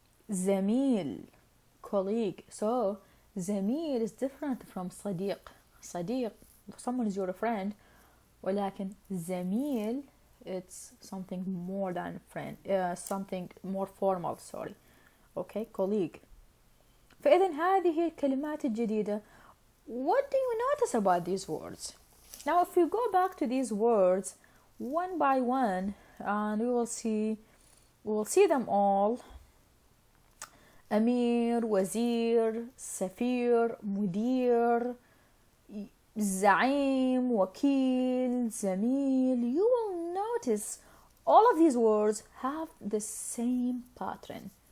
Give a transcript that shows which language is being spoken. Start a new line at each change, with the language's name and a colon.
English: زميل colleague. So زميل is different from صديق someone is your friend, ولكن زميل it's something more than friend, something more formal. Okay, colleague.
Arabic: فإذن هذه هي الكلمات الجديدة.
English: What do you notice about these words? Now if we go back to these words one by one, and we will see them all.
Arabic: أمير، وزير، سفير، مدير، زعيم، وكيل، زميل.
English: You will notice all of these words have the same pattern.